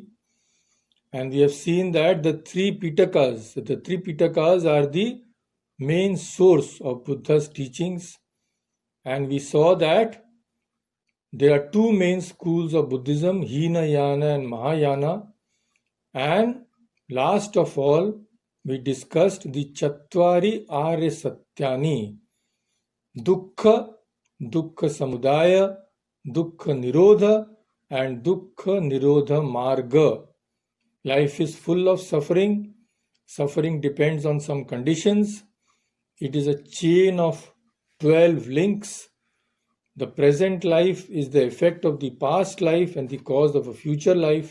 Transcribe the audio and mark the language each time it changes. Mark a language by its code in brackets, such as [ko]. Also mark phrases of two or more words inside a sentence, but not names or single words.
[en] And we have seen that the three Pitakas are the main source of Buddha's teachings. And we saw that there are two main schools of Buddhism, Hinayana and Mahayana. And last of all, we discussed the [sa] Chattvari Arya Satyani, Dukkha, Dukkha Samudaya, Dukkha Nirodha, [en] and [sa] Dukkha Nirodha Marga. [en] Life is full of suffering. Suffering depends on some conditions. It is a chain of 12 links. The present life is the effect of the past life and the cause of a future life.